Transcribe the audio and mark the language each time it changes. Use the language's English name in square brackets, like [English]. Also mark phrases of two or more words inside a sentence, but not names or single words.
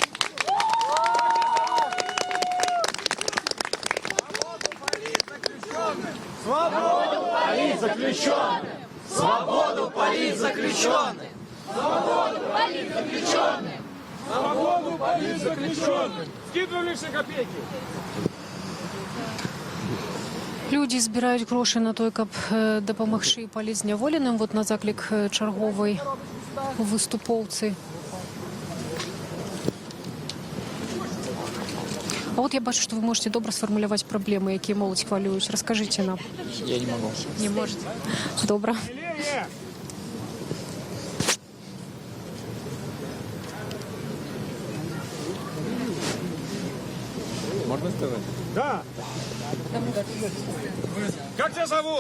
[Russian] Свободу политзаключенным! Свободу политзаключенным! Свободу политзаключенным! Свободу политзаключенным! Скидываем лишние копейки! [Belarusian] Людзі збіраюць грошы на той, каб дапамагчы палізняволеным. Вот на заклік чарговай выступоўцы. А вот я бачу, [Russian] что вы можете [Belarusian] добра сфармуляваць праблемы, якія моладзь хвалююць. Раскажыце нам. [Russian] Я не могу. Не можете? Добра. Можно сказать? Да. Как тебя зовут?